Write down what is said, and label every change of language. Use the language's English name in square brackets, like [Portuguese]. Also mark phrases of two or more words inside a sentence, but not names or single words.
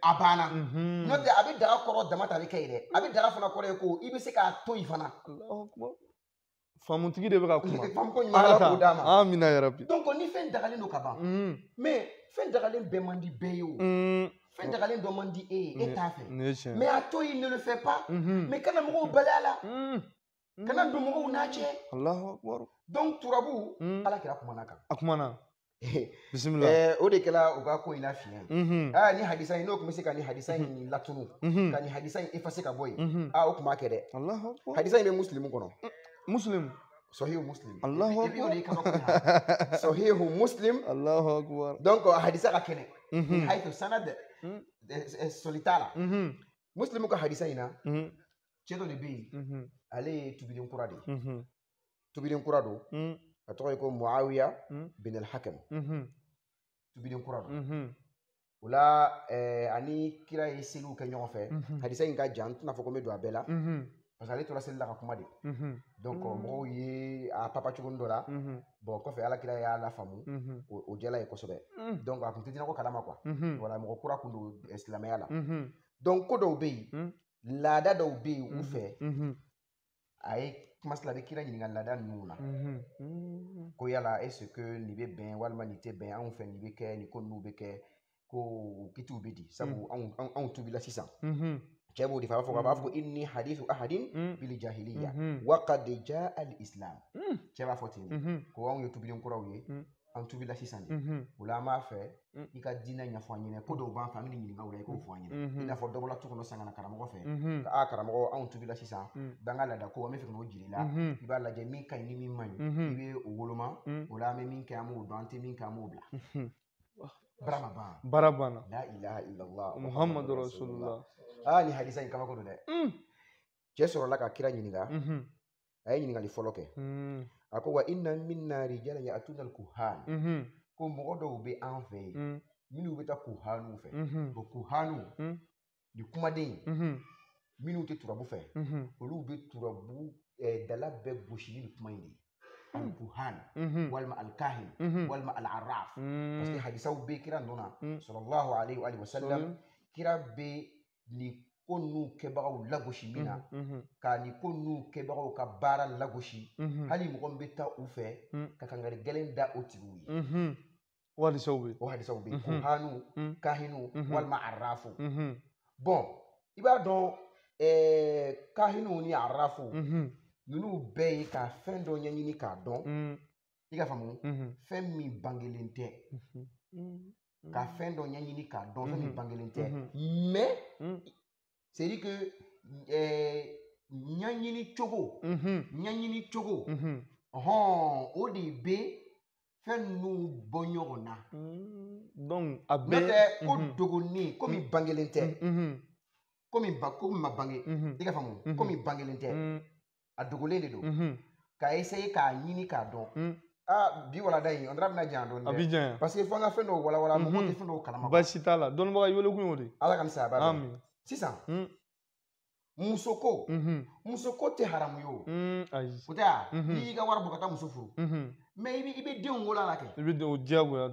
[Bambara] a banna n'o tɛ a bɛ daga kɔrɔ dama ta a bɛ kɛ ye dɛ a bɛ daga fana kɔrɔ ye ko i bɛ se k'a to yen fana faamutigi de bɛ ka kuma famuko ɲuman ala k'o d'a ma amina yarabi donc ni fɛn dagalen don ka ban mais fɛn dagalen bɛɛ man di bɛɛ ye o fɛn dagalen dɔ man di e ye e t'a fɛ mais a to yen [French] ne le fait pas [Bambara] mais kana mɔgɔw baliya la kana don mɔgɔw n'a cɛ [Arabic] الله أكبر [Bambara] donc turabu ala kɛra kumana kan a kumana bisimila o de kɛra u ka ko in na fiɲɛ ni hadisa in n'o tun bɛ se ka nin hadisa in latunu ka nin hadisa in effacer ka bɔ yen o tun b'a kɛ dɛ hadisa in bɛ muslimu kɔnɔ muslim sahihu muslim Allahu akbar sahihu muslim [Arabic] الله أكبر [Bambara] donc hadisa ka kɛnɛ min [Arabic] حيث سند [Bambara] solitala muslimu ka hadisa in na cɛ dɔ de bɛ yen ale ye tubiden kura de ye tubiden kura don a tɔgɔ ye ko muawiya bin al-hakam tubiden kura don o la ani kira ye seliw kɛ ɲɔgɔn fɛ hadisa in ka jan n tɛna fɔ ko n bɛ don a bɛɛ la [French] parce que [Bambara] ale tora seli la ka kuma de donc mɔgɔw ye a papa cogo dɔ la bon kɔfɛ alakira y'a lafaamu o jɛla ye kosɛbɛ donc a kun tɛ jinɛko kalama [French] quoi voilà [Bambara] mɔgɔ kura kun don silamɛya la donc ko dɔw bɛ yen laada dɔw bɛ yen u fɛ a ye kuma sila a bɛ kira ɲininka laada ninnu na ko yala [French] est ce que [Bambara] nin bɛ bɛn walima nin tɛ bɛn anw fɛ nin bɛ kɛ nin ko ninnu bɛ kɛ ko kitiw bɛ di sabu anw tubila sisan cɛ b'o de fɔ a b'a fɔ a b'a fɔ [Arabic] إني حديث عهد بالجاهلية وقد جاء الإسلام [Bambara] cɛ b'a fɔ ten ko anw ye tubiden kuraw ye an tubila sisan de o la an b'a fɛ i ka diinɛ ɲɛfɔ an ɲɛna ko dɔw b'an fɛ an bɛ nin ɲininka o la i k'o fɔ an ɲɛna i n'a fɔ dɔ bɔla tu kɔnɔ san ka na karamɔgɔ fɛ ka karamɔgɔ anw tubila sisan b'an ka laada ko an bɛ fɛ k'o jira i la i b'a lajɛ min ka ɲi ni min man ɲi i bɛ o woloma o la an bɛ min kɛ an b'o dɔn an tɛ min kɛ an b'o bila bara banna [Arabic] لا إله إلا الله محمد رسول الله [Bambara] ni hadisa in kabako don dɛ cɛ sɔrɔla ka kira ɲininka a ye ɲininkali fɔlɔ kɛ a ko [Arabic] وإن منا رجالا يأتون الكهان [Bambara] ko mɔgɔ dɔw bɛ an fɛ yen minnu bɛ taa kuhaniw fɛ bon kuhaniw ni kumaden minnu tɛ turabu fɛ olu bɛ turabu dala bɛɛ gosili ni kuma in de al-kuhan walima al-kahin walima al-arraf [French] parce que [Bambara] hadisaw bɛ kira nɔ na [Arabic] صلى الله عليه وسلم [Bambara] kira bɛ nin ko ninnu kɛbagaw lagosi min na ka nin ko ninnu kɛbagaw ka baara lagosi hali mɔgɔ min bɛ taa u fɛ ka kangari gɛlɛn da o tigiw ye o hadisaw bɛ yen kuhanu kahinu walima arrafu bon i b'a dɔn kahinu ni arrafu ninnu bɛɛ ye ka fɛn dɔ ɲɛɲini k'a dɔn i ka faamu fɛn min bangelen tɛ ka fɛn dɔ ɲɛɲini k'a dɔn fɛn min bangelen tɛ [French] mais c'est à dire que [Bambara] ɲɛɲini cogo o de bɛ fɛn ninnu bɔ ɲɔgɔn na donc a bɛɛ n'o tɛ ko dogonin ko min bangelen tɛ ko min ma bange i ka faamu ko min bangelen tɛ a dogolen de don k'a essayer k'a ɲini k'a dɔn bi walada in [French] on dirait [Bambara] bɛna janya dɔɔni a bɛ janya [French] parce que [Bambara] fo an ka fɛn dɔw walawala mɔgɔw tɛ fɛn dɔw kalama baasi t'a la dɔnnibaga i wele kun y'o de ala ka ni saya b'a dɔn sisan musoko tɛ haramu ye o o tɛ ya n'i y'i ka wari bɔ ka taa muso furu mais i bɛ denw wolo a la kɛ i bɛ o diyagoya